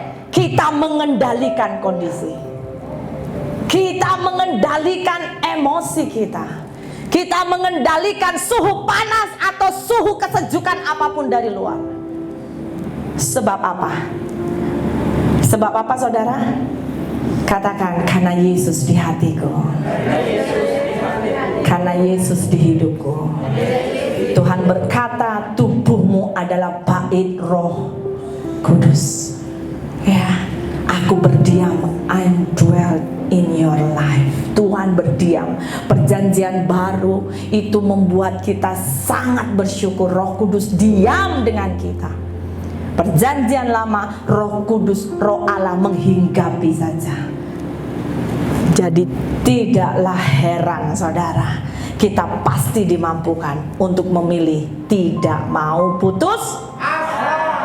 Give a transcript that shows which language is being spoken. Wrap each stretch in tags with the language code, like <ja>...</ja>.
<id>Kita mengendalikan kondisi, kita mengendalikan emosi kita, kita mengendalikan suhu panas atau suhu kesejukan apapun dari luar. Sebab apa? Sebab apa saudara? Katakan, karena Yesus di hatiku, karena Yesus di hidupku. Tuhan berkata tubuhmu adalah bait Roh Kudus. Ya, aku berdiam,</id> <en>I'm dwell in your life.</en> <id>Tuhan berdiam. Perjanjian baru itu membuat kita sangat bersyukur Roh Kudus diam dengan kita. Perjanjian lama Roh Kudus, Roh Allah menghinggapi saja. Jadi tidaklah heran saudara, kita pasti dimampukan untuk memilih tidak mau putus asa.</id>